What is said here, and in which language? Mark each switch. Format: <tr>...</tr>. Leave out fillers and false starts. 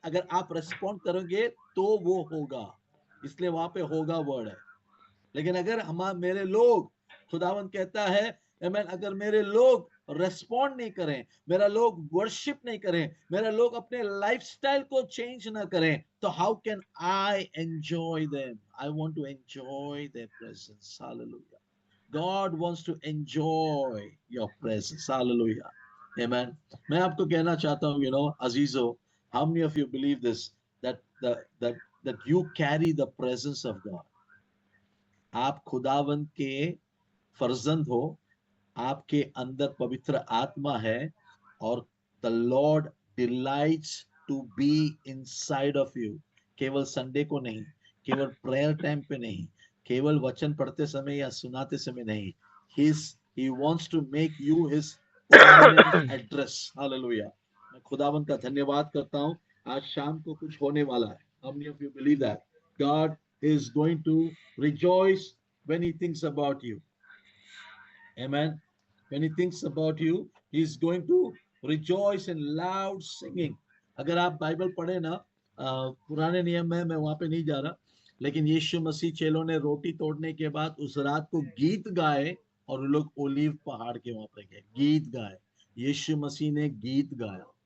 <hi>अगर आप रेस्पॉन्ड करोगे तो वो होगा, इसलिए वहां पे होगा वर्ड है। लेकिन अगर मेरे लोग, खुदावन कहता है आमीन, अगर मेरे लोग रेस्पॉन्ड नहीं करें, मेरा लोग वर्शिप नहीं करें, मेरा लोग अपने लाइफस्टाइल को चेंज ना करें, तो</hi> <en>How can I enjoy them? I want to enjoy their presence. Hallelujah. God wants to enjoy your presence. Hallelujah. Amen.</en> <hi>मैं आपको कहना चाहता हूँ, अजीजो,</hi> <en>how many of you believe this, that you carry the presence of God?</en> <hi>आप खुदावंद के फर्जंद हो, आपके अंदर पवित्र आत्मा है, और</hi> <en>the Lord delights to be inside of you.</en> <hi>केवल संडे को नहीं, केवल प्रेयर टाइम पे नहीं, केवल वचन पढ़ते समय या सुनाते समय नहीं.</hi> <en>He wants to make you his permanent address. Hallelujah.</en> <hi>मैं खुदावंद का धन्यवाद करता हूँ. आज शाम को कुछ होने वाला है.</hi> <en>How many of you believe that? God is going to rejoice when he thinks about you. Amen. When he thinks about you, he is going to rejoice in loud singing.</en> <hi>अगर आप बाइबल पढ़े ना, पुराने नियम में, मैं वहां पे नहीं जा रहा, लेकिन यीशु मसीह चेलों ने रोटी तोड़ने के बाद उस रात को गीत गाए, और लोग ओलीव पहाड़ के वहां पे गए, गीत गाए. यीशु मसीह ने गीत गाया.</hi>